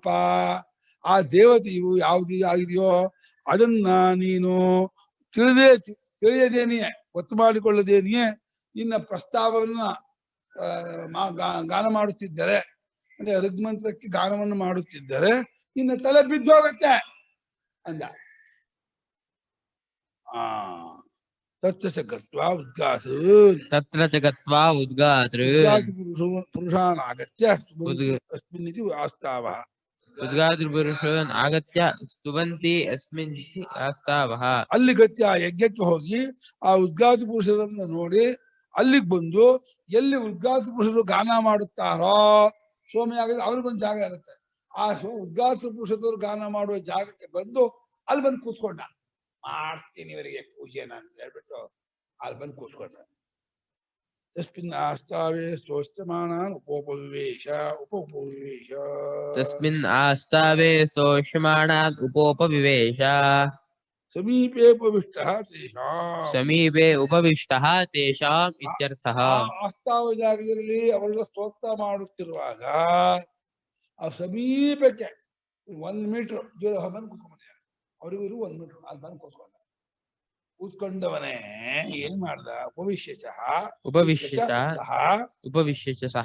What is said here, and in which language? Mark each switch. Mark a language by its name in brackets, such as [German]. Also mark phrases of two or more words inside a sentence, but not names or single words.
[Kannada] ಆ ದೇವತೆಯು ಯಾವುದು ಆಗಿದೆಯೋ ಅದನ್ನ ನೀನು ತಿಳಿಯದೇನೆಯೇ, ಗೊತ್ತು ಮಾಡಿಕೊಳ್ಳದೇನೆಯೇ ನಿನ್ನ ಪ್ರಸ್ತಾವವನ್ನ ಗಾನ ಮಾಡುತ್ತಿದ್ದರೆ, ಅಂದ್ರೆ ಋಗ್ಮಂತ್ರಕ್ಕೆ ಗಾನವನ್ನು ಮಾಡುತ್ತಿದ್ದರೆ ನಿನ್ನ ತಲೆ ಬಿದ್ದೋಗತ್ತೆ ಅಂದ. [Sanskrit] ತತ್ರ ಗತ್ವಾ ಉದ್ಗಾಸೃನ್ ಪುರುಷಾನ್ ಆಗತ್ಯ ಅಸ್ಮಿನ್ನಿತಿ ಆಸ್ತಾವಃ. ಉದ್ಗಾತೃಪುರುಷನ್ ಆಗತ್ಯ ಸ್ತುವಂತಿ ಅಸ್ಮಿನ್ ಆಸ್ತಾವಃ. [Kannada] ಅಲ್ಲಿ ಗತ್ಯ ಯಜ್ಞಕ್ಕೆ ಹೋಗಿ ಆ ಉದ್ಗಾತ ಪುರುಷರನ್ನು ನೋಡಿ ಅಲ್ಲಿಗೆ ಬಂದು ಎಲ್ಲಿ ಉದ್ಗಾತ ಪುರುಷರು ಗಾನ ಮಾಡುತ್ತಾರೋ, ಸೋಮಯಾಗದ ಅವ್ರಿಗೊಂದು ಜಾಗ ಇರುತ್ತೆ. ಆ ಉದ್ಗಾತ ಪುರುಷದವರು ಗಾನ ಮಾಡುವ ಜಾಗಕ್ಕೆ ಬಂದು ಅಲ್ಲಿ ಬಂದು ಕೂತ್ಕೊಂಡ. ಮಾಡ್ತೀನಿ ಇವರಿಗೆ ಪೂಜೆನ ಅಂತ ಹೇಳ್ಬಿಟ್ಟು ಅಲ್ಲಿ ಬಂದು ಕೂತ್ಕೊಂಡ. [Sanskrit] ತಸ್ಮಿನ್ ಆಸ್ತಾವೇ ಸ್ತೋಷ್ಯಮಾನಾನ್ ಉಪೋಪವಿವೇಶ. ತಸ್ಮಿನ್ ಆಸ್ತಾವೇ ಸ್ತೋಷ್ಯಮಾನಾನ್ ಉಪೋಪವಿವೇಶ. ಸಮೀಪೆ ಉಪವಿಷ್ಟಃ ತೇಷಾಂ. ಸಮೀಪೆ ಉಪವಿಷ್ಟಃ ತೇಷಾಂ ಇತ್ಯರ್ಥಃ. [Kannada] ಆಸ್ತಾವ ಜಾಗದಲ್ಲಿ ಅವರೆಲ್ಲ ಸ್ತೋತ್ರ ಮಾಡುತ್ತಿರುವಾಗ ಆ ಸಮೀಪಕ್ಕೆ 1 ಮೀಟರ್ ದೂರ ಬಂದು ಕೂತ್ಕೊಂಡಿದ್ದಾರೆ. ಅವರಿಗೂ 1 ಮೀಟರ್ ಅಲ್ಲಿ ಬಂದು ಕೂತ್ಕೊಂಡವನೇ ಏನ್ ಮಾಡ್ದ? [Sanskrit] ಉಪವಿಶ್ಯ ಸಹ